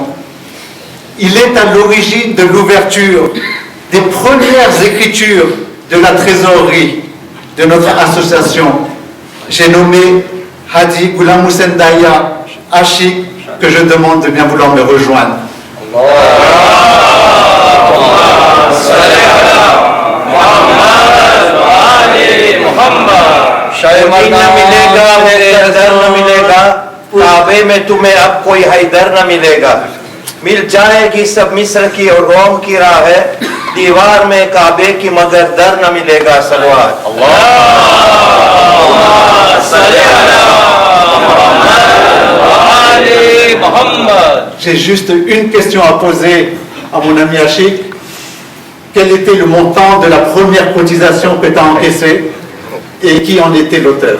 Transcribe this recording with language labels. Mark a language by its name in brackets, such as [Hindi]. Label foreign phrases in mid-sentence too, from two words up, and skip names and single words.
[French] Il est à l'origine de l'ouverture des premières écritures de la trésorerie de notre association. J'ai nommé Hadi Ghulam Hussein Daya Ashik, que je demande de bien vouloir me rejoindre. Muhammad. [Urdu] دین نہ ملے گا، حیدر نہ ملے گا، کعبے میں تمہیں اب کوئی حیدر نہ ملے گا. مل جائے گی سب مصر کی اور روم کی راہ ہے، دیوار میں کعبے کی مگر در نہ ملے گا. सलवात [French] J'ai juste une question à poser à mon ami Achik. Quel était le montant de la première cotisation que tu as encaissée et qui en était l'auteur?